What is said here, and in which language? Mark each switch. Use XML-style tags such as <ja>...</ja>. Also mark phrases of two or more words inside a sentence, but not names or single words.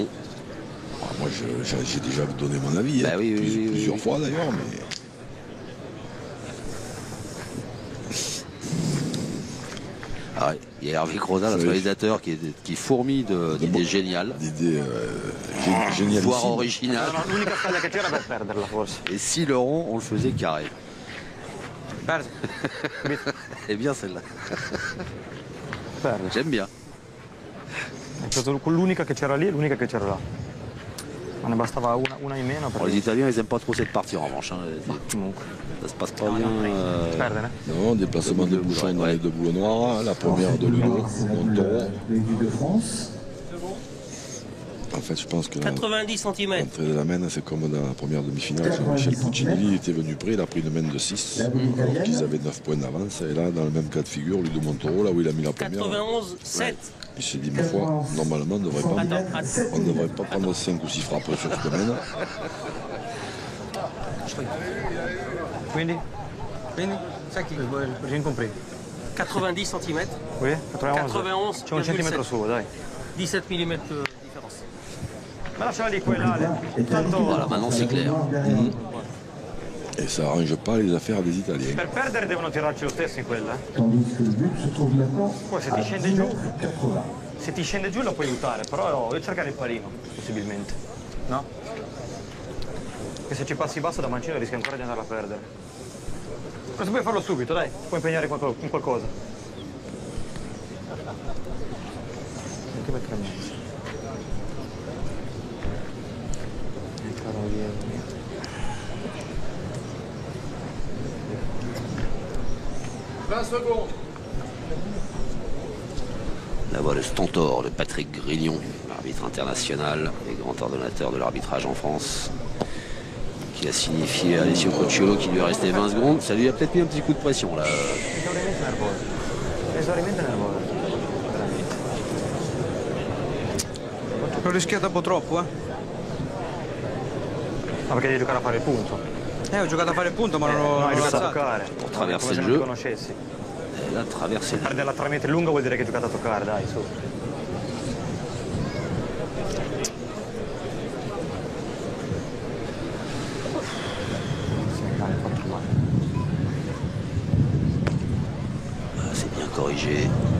<fr>Ah, moi j'ai déjà donné mon avis, bah, hein, oui, plusieurs fois d'ailleurs. Mais... Ah ouais, il y a Hervé Croza, notre réalisateur, qui fourmille d'idées géniales. D'idées géniales. Voire originales.</fr> <it>L'unica stella che c'era per perderla forse.</it> <fr>Et si le rond, on le faisait carré? Eh bien celle-là. J'aime bien.</fr> <it>L'unica che c'era lì e l'unica che c'era là. Ma ne bastava una in meno.</it> <fr>Alors, les Italiens, ils n'aiment pas trop cette partie en revanche. Hein. Ça se passe pas bien. Non, déplacement de bouchon dans les deux boules noires. La première de Ludo Montoro. En fait, je pense que 90 cm. L'entrée de la main, c'est comme dans la première demi-finale. Michel Puccinelli était venu près, il a pris une main de 6. Donc ils avaient 9 points d'avance. Et là, dans le même cas de figure, Ludo Montoro, là où il a mis la première. 91, 7. Il s'est dit, ma foi, normalement, on ne devrait pas prendre 5 ou 6 frappes sur ce domaine.</fr> <it>Quindi? Sai chi?</it> <fr>J'ai incompris. 90 cm. Oui, 91. 91.</fr> <it>C'è un centimetro su, dai.</it> <fr>17 mm de différence.</fr> <it>Ma lasciala di quella, Ale. Tanto...</it> <fr>Voilà, maintenant c'est clair. Et ça n'arrange pas les affaires des Italiens.</fr> <it>Per perdere devono tirarci lo stesso in quella.</it> <fr>Tandis que le but se trouve maintenant</fr> <it>Poi se ti scende giù, se ti scende giù la puoi aiutare, però devi cercare il palino, possibilmente. No? Che se ci passi basso da mancino rischi ancora di andarla a perdere. Ma se puoi farlo subito, dai, puoi impegnare in qualcosa. Anche per 3 mesi. Caro Diego.</it> <fr>La voix de Stentor de Patrick Grignon, arbitre international et grand ordonnateur de l'arbitrage en France, qui a signifié à Alessio Cocciolo qu'il lui restait 20 secondes. Ça lui a peut-être mis un petit coup de pression là.</fr> <it>Esaurimento nervoso. Veramente. L'ho rischiato un po' troppo, eh? Ma perché devi giocare a fare il punto? Ho giocato a fare il punto, ma non ho hai giocato a alzato. giocare.</it> <fr>Pour traverser</fr> <it>Come se</it> <fr>le</fr> <it>non ti</it> <fr>jeu.</fr> <it>conoscessi.</it> <fr>Et la traversée.</fr> <it>Perdere la traversa lunga vuol dire che hai giocato a toccare, dai, su.</it> <fr>C'est bien corrigé.</fr>